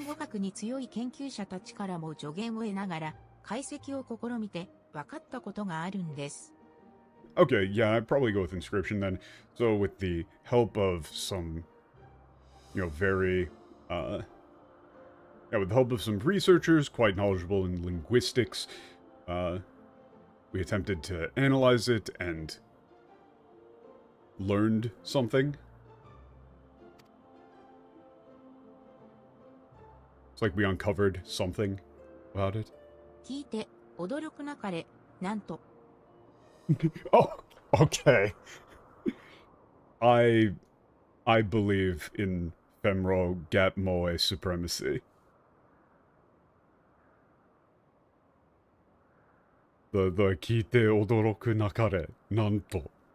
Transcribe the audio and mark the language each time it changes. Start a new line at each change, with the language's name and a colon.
Japanese: 言語学に強い研究者たちからも助言を得ながら解析を試みて分かったことがあるんです。
English: Okay, yeah, I'd probably go with inscription then. So with the help of some, you know, very, yeah, with the help of some researchers quite knowledgeable in linguistics, we attempted to analyze it and learned something. It's like we uncovered something about it.
Japanese: 聞いて、驚くなかれ、なんと。
English: Oh, okay. I believe in Femro Gap Moe supremacy.
Japanese: The kite odoroku nakare, nanto.